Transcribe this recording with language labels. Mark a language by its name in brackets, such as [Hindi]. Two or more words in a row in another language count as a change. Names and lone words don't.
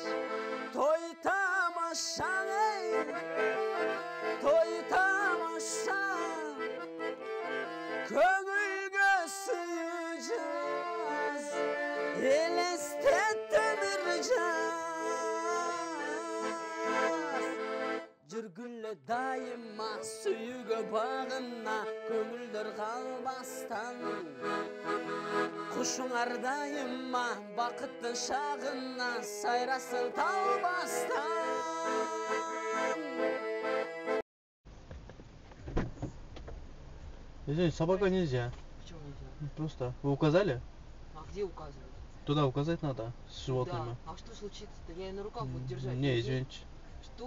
[Kyrgyz] Toy tamaşa, köngül gösüyeceğiz, el estettireceğiz. Жүргүлө дайыма сүйүүгө багына, көңүлдөр калбастан. Кушуңар дайыма бакыттын шагына, сайрасын талбастан. [Russian] Извините, собака нельзя. Почему нельзя? Просто. Вы указали? А где указывать? Туда указать надо с животными. Да. А что случится-то? Я ее на руках буду держать. Не, извините. Что?